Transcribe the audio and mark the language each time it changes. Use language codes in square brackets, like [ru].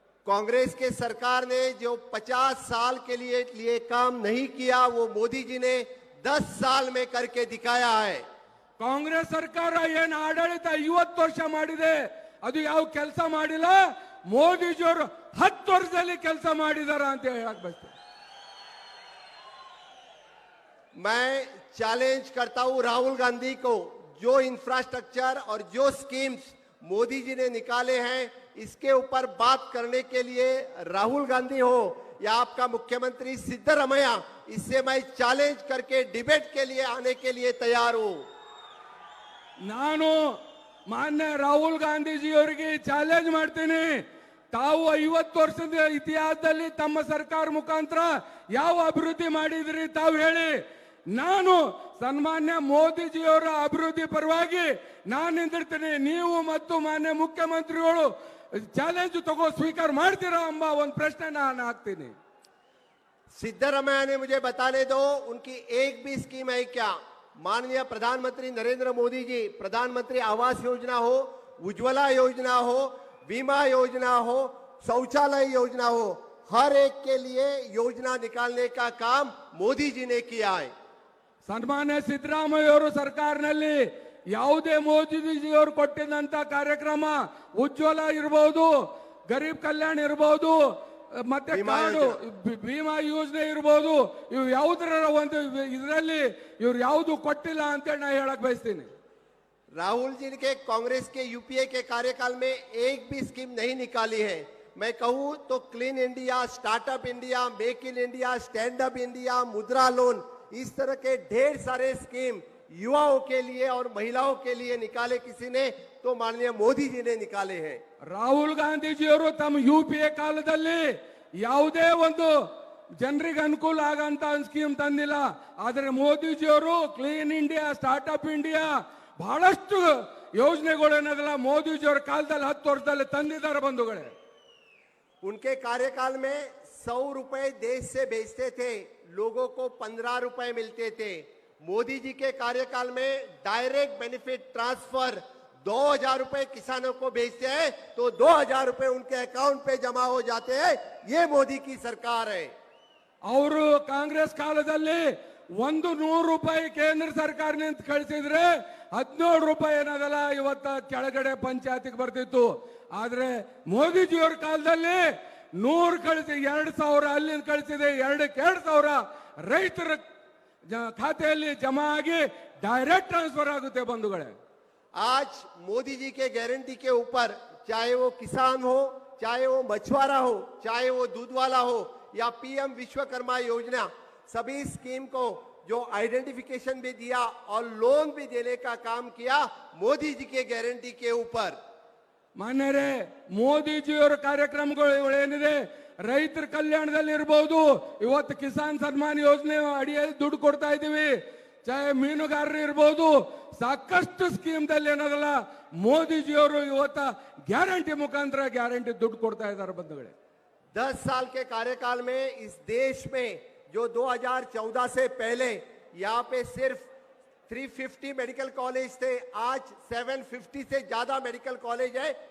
[hi] कांग्रेस के सरकार ने जो 50 साल के लिए काम नहीं किया वो मोदी जी ने 10 साल में करके दिखाया है. [kn] ಕಾಂಗ್ರೆಸ್ ಸರ್ಕಾರ ಏನು ಆಡಳಿತ 50 ವರ್ಷ ಮಾಡಿದೆ ಅದು ಯಾವ ಕೆಲಸ ಮಾಡಿಲ್ಲ. ಮೋದಿಜಿಯವರು 10 ವರ್ಷದಲ್ಲಿ ಕೆಲಸ ಮಾಡಿದಾರ ಅಂತ ಹೇಳಕ್ ಬಯಸ್ತೀನಿ. [hi] मैं चैलेंज करता हूं राहुल गांधी को, जो इंफ्रास्ट्रक्चर और जो स्कीम्स मोदी जी ने निकाले हैं इसके ऊपर बात करने के लिए राहुल गांधी हो या आपका मुख्यमंत्री सिद्धरमैया, इससे मैं चैलेंज करके डिबेट के लिए आने के लिए तैयार हूं. [kn] ನಾನು ಮಾನ್ಯ ರಾಹುಲ್ ಗಾಂಧೀಜಿಯವರಿಗೆ ಚಾಲೆಂಜ್ ಮಾಡ್ತೀನಿ. ತಾವು 50 ವರ್ಷದ ಇತಿಹಾಸದಲ್ಲಿ ತಮ್ಮ ಸರ್ಕಾರ ಮುಖಾಂತರ ಯಾವ ಅಭಿವೃದ್ಧಿ ಮಾಡಿದ್ರಿ ತಾವು ಹೇಳಿ. ನಾನು ಸನ್ಮಾನ್ಯ ಮೋದಿಜಿಯವರ ಅಭಿವೃದ್ಧಿ ಪರವಾಗಿ ನಾನು ನಿಂತಿರ್ತೀನಿ. ನೀವು ಮತ್ತು ಮಾನ್ಯ ಮುಖ್ಯಮಂತ್ರಿಗಳು ಚಾಲೆಂಜ್ ಸ್ವೀಕಾರ ಮಾಡ್ತೀರಾ ಎಂಬ ಒಂದು ಪ್ರಶ್ನೆ ನಾನು ಹಾಕ್ತೀನಿ. [hi] सिद्धरमैया ने मुझे बताने दो उनकी एक भी स्कीम है क्या? माननीय प्रधानमंत्री नरेंद्र मोदी जी प्रधानमंत्री आवास योजना हो, उज्ज्वला योजना हो, बीमा योजना हो, शौचालय योजना हो, हर एक के लिए योजना निकालने का काम मोदी जी ने किया है. [kn] ಸನ್ಮಾನ್ಯ ಸಿದ್ದರಾಮಯ್ಯವರು ಸರ್ಕಾರದಲ್ಲಿ ಯಾವುದೇ ಮೋದಿಜಿಯವರು ಕೊಟ್ಟಿದ್ದಂತ ಕಾರ್ಯಕ್ರಮ ಉಜ್ವಲ ಇರಬಹುದು, ಗರೀಬ್ ಕಲ್ಯಾಣ ಇರಬಹುದು, ಮತ್ತೆ ಕಾರ್ಡು ಭೀಮಾ ಯೋಜನೆ ಇರಬಹುದು, ಇವು ಯಾವುದರ ಒಂದು ಇದರಲ್ಲಿ ಇವ್ರು ಯಾವುದು ಕೊಟ್ಟಿಲ್ಲ ಅಂತ ನಾ ಹೇಳಕ್ ಬಯಸ್ತೀನಿ. [hi] राहुल जी के कांग्रेस के यूपीए के कार्यकाल में एक भी स्कीम नहीं निकाली है. मैं कहूं तो clean India, startup India, make in India, stand up India, मुद्रा लोन, इस तरह के ढेर सारे स्कीम युवाओं के लिए और महिलाओं के लिए निकाले किसी ने तो माननीय मोदी जी ने निकाले हैं. [kn] ರಾಹುಲ್ ಗಾಂಧೀಜಿಯವರು ತಮ್ಮ UPA ಕಾಲದಲ್ಲಿ ಯಾವುದೇ ಒಂದು ಜನರಿಗೆ ಅನುಕೂಲ ಆಗಂತ ಸ್ಕೀಮ್ ತಂದಿಲ್ಲ. ಆದರೆ ಮೋದಿಜಿಯವರು ಕ್ಲೀನ್ ಇಂಡಿಯಾ, ಸ್ಟಾರ್ಟ್ಅಪ್ ಇಂಡಿಯಾ ಬಹಳಷ್ಟು ಯೋಜನೆಗಳು ಏನದಲ್ಲ ಮೋದಿಜಿಯವರ ಕಾಲದಲ್ಲಿ 10 ವರ್ಷದಲ್ಲಿ ತಂದಿದ್ದಾರೆ ಬಂಧುಗಳೇ. [hi] उनके कार्यकाल में 100 रुपए देश से भेजते थे, लोगों को 15 रुपए मिलते थे. मोदी जी के कार्यकाल में डायरेक्ट बेनिफिट ट्रांसफर 2000 रुपए किसानों को भेजते हैं तो 2000 रुपए उनके अकाउंट पे जमा हो जाते हैं. ये मोदी की सरकार है. [kn] ಅವರು ಕಾಂಗ್ರೆಸ್ ಕಾಲದಲ್ಲಿ 100 ರೂಪಾಯಿ ಕೇಂದ್ರ ಸರ್ಕಾರದಿಂದ ಕಳಿಸಿದ್ರೆ 17 ರೂಪಾಯಿ ಏನದಲ್ಲ ಇವತ್ತ ಕೆಳಗಡೆ ಪಂಚಾಯತಿಗೆ ಬರ್ತಿತ್ತು. ಆದ್ರೆ ಮೋದಿಜಿಯವರ ಕಾಲದಲ್ಲಿ 100 ಕಳಿಸಿ 2000 ಅಲ್ಲಿಂದ ಕಳಿಸಿದೆ, 2,000 ರೈತರ ಖಾತೆಯಲ್ಲಿ ಜಮಾ ಆಗಿ ಡೈರೆಕ್ಟ್ ಟ್ರಾನ್ಸ್ಫರ್ ಆಗುತ್ತೆ ಬಂಧುಗಳೇ. [hi] आज मोदी जी के गारंटी के ऊपर चाहे वो किसान हो, चाहे वो मछुआरा हो, चाहे वो दूध वाला हो या पीएम विश्वकर्मा योजना, सभी स्कीम को जो आइडेंटिफिकेशन भी दिया और लोन भी देने का काम किया मोदी जी के गारंटी के ऊपर. [kn] ಮಾನ್ಯರೇ, ಮೋದಿಜಿಯವರ ಕಾರ್ಯಕ್ರಮಗಳು ಏನಿದೆ ರೈತರ ಕಲ್ಯಾಣದಲ್ಲಿ ಇರಬಹುದು. ಇವತ್ತು ಕಿಸಾನ್ ಸನ್ಮಾನ್ ಯೋಜನೆ ಅಡಿಯಲ್ಲಿ ದುಡ್ಡು ಕೊಡ್ತಾ ಇದೀವಿ. ಚಾಹೆ ಮೀನುಗಾರರು ಇರಬಹುದು, ಸಾಕಷ್ಟು ಸ್ಕೀಮ್ದಲ್ಲಿ ಏನದಲ್ಲ ಮೋದಿಜಿಯವರು ಇವತ್ತ ಗ್ಯಾರಂಟಿ ಮುಖಾಂತರ ಗ್ಯಾರಂಟಿ ದುಡ್ಡು ಕೊಡ್ತಾ ಇದ್ದಾರೆ ಬಂಧುಗಳೇ. [hi] 10 साल के कार्यकाल में इस देश में जो 2014 से पहले यहाँ पे सिर्फ 350 मेडिकल कॉलेज थे, आज 750 से ज्यादा मेडिकल कॉलेज है.